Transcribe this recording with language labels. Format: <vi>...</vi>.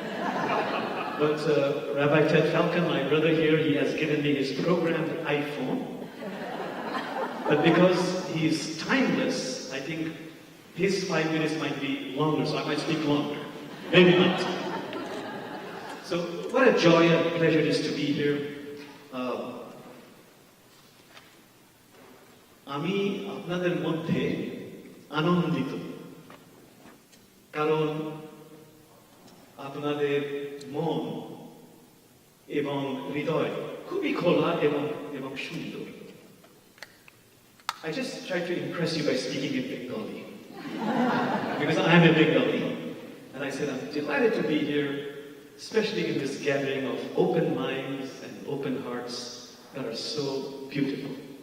<en>But Rabbi Ted Falcon, my brother here, he has given me his programmed iPhone. But because he's timeless, I think his 5 minutes might be longer, so I might speak longer. Maybe not. So what a joy and pleasure it is to be here.</en> <bn>আমি আপনাদের মধ্যে আনন্দিত কারণ আপনাদের মন এবং হৃদয় খুবই খোলা এবং সুন্দর.</bn> <en>I just tried to impress you by speaking in Bengali because I am a Bengali. And I said, I'm delighted to be here, especially in this gathering of open minds and open hearts that are so beautiful.</en>